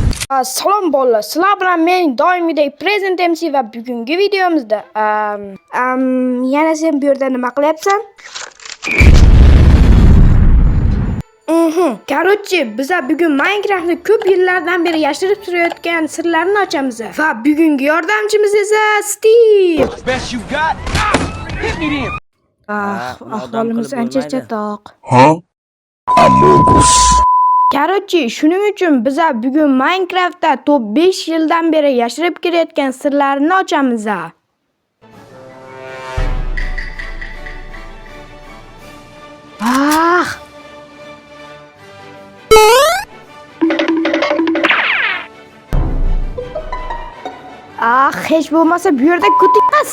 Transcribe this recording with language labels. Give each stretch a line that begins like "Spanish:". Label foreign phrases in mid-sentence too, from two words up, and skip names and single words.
Uzbek: Salom bolalar, sizlar bilan men doimgidek Present MC va bugungi videomizda yana sen bu yerda nima qilyapsan? Короче, biz bugun Minecraftni ko'p yillardan beri yashirib turayotgan sirlarini ochamiz va bugungi yordamchimiz esa Steve.
English: Best you got. Hit me then.
Uzbek: Ahvolimiz ancha chatoq. Among Us. Короче, shuning uchun biz bugun Minecraftda top 5 yildan beri yashirib kelayotgan sirlarini ochamiz. Hech bo'lmasa bu yerda kutikmas.